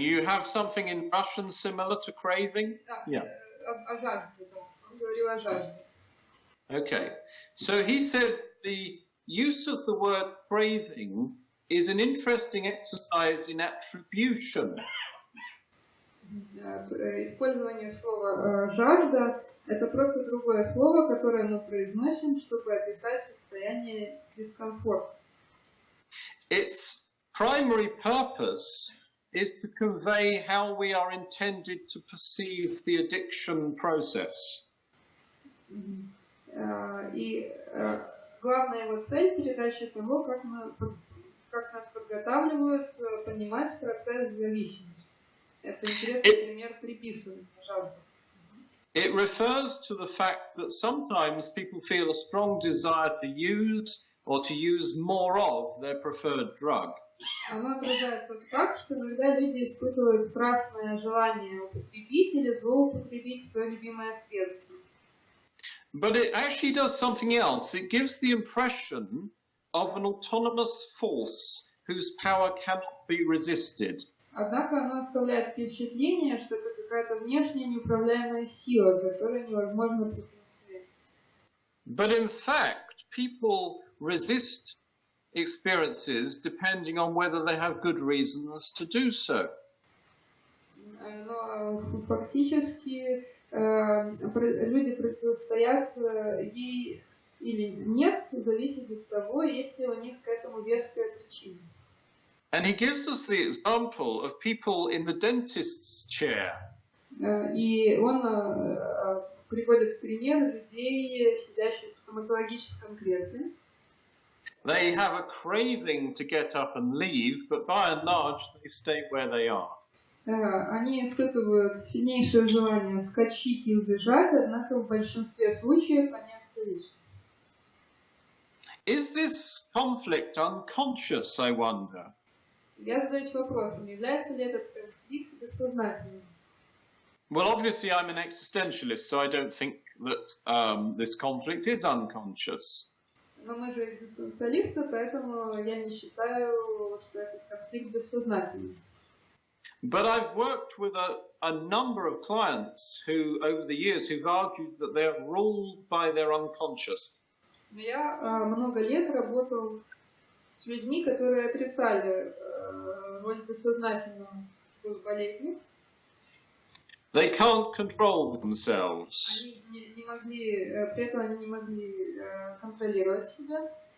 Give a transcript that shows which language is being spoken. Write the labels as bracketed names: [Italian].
[English] You have something in Russian similar to craving? [Russian] Yeah. О жажде, да. Он говорил о жажде. [English] Okay. So he said the use of the word craving is an interesting exercise in attribution. [Russian] Использование слова «жажда» — это просто другое слово, которое мы произносим, чтобы описать состояние дискомфорта. [English] Its primary purpose is to convey how we are intended to perceive the addiction process. [Russian] И главная его цель — передача того, как нас подготавливают понимать процесс зависимости. Это интересный пример приписывания жажды. [English] It refers to the fact that sometimes people feel a strong desire to use or to use more of their preferred drug. [Russian] Оно отражает тот факт, что иногда люди испытывают страстное желание употребить или злоупотребить свое любимое средство. [English] But it actually does something else. It gives the impression of an autonomous force whose power cannot be resisted. [Russian] Однако оно оставляет впечатление, что это какая-то внешняя неуправляемая сила, которая невозможно противостоять. [English] But in fact, people resist experiences depending on whether they have good reasons to do so. [Russian] Но фактически люди противостоят ей или нет, зависит от того, есть ли у них к этому веская причина. [English] And he gives us the example of people in the dentist's chair. [Russian] И он приводит в пример людей, сидящих в стоматологическом кресле. [English] They have a craving to get up and leave, but by and large they stay where they are. [Russian] Они испытывают сильнейшее желание вскочить и убежать, однако в большинстве случаев они остаются. [English] Is this conflict unconscious, I wonder? [Russian] Я задаюсь вопросом, является ли этот конфликт бессознательным? [English] Well, obviously I'm an existentialist, so I don't think that this conflict is unconscious. [Russian] Но мы же экзистенциалисты, поэтому я не считаю, что этот конфликт бессознательный. [English] But I've worked with a number of clients who, over the years, who've argued that they're ruled by their unconscious. [Russian] Я много лет работал с людьми, которые отрицали роль бессознательного в болезни. [English] They can't control themselves. [Russian] Они не могли, при этом они не могли контролировать себя.